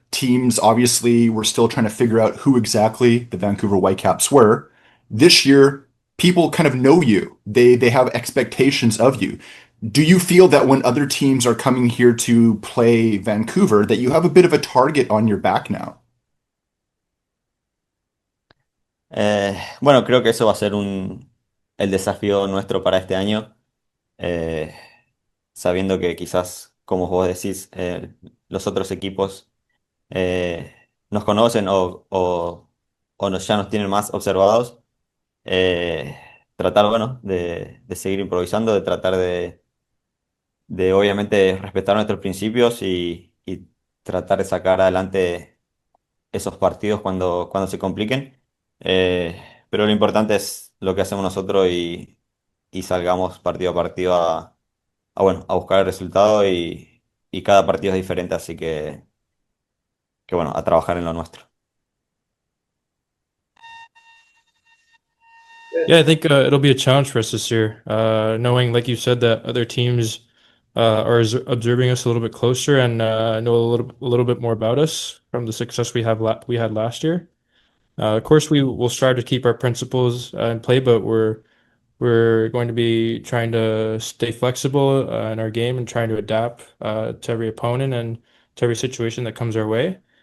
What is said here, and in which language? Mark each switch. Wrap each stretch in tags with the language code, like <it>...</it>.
<en>Teams obviously were still trying to figure out who exactly the Vancouver Whitecaps were. This year, people kind of know you. They have expectations of you. Do you feel that when other teams are coming here to play Vancouver, that you have a bit of a target on your back now?</en> <es>Bueno, creo que eso va a ser el desafío nuestro para este año. Eh, Sabiendo que quizás, como vos decís, los otros equipos nos conocen ya nos tienen más observados. Eh, Tratar, bueno, de seguir improvisando, de tratar de obviamente respetar nuestros principios y tratar de sacar adelante esos partidos cuando se compliquen. Pero lo importante es lo que hacemos nosotros y salgamos partido a partido bueno, a buscar el resultado y cada partido es diferente, así que bueno, a trabajar en lo nuestro.</es> <en>Yeah, I think it'll be a challenge for us this year. Knowing, like you said, that other teams are observing us a little bit closer and know a little bit more about us from the success we had last year. Of course, we will strive to keep our principles in play, but we're going to be trying to stay flexible in our game and trying to adapt to every opponent and to every situation that comes our way.</en>